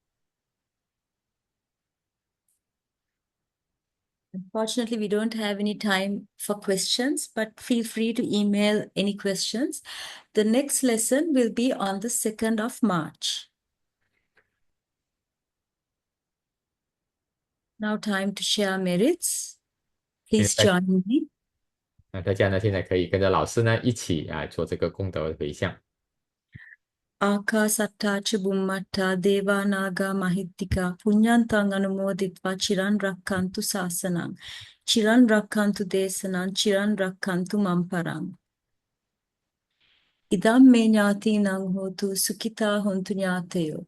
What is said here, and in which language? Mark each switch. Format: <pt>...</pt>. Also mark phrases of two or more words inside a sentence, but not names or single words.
<en>Unfortunately, we don't have any time for questions, but feel free to email any questions. The next lesson will be on the 2nd of March. Now time to share merits. Please join me.</en> <zh>那大家呢，现在可以跟着老师呢一起做这个功德回向。</zh> <pi>Akasatta cha bummatta deva naga mahittika punyantang anumoditva chiran rakkantu sasanam chiran rakkantu desanam chiran rakkantu mamparam. Idam me jnatinang hotu sukita hontu jnateyo.</pi>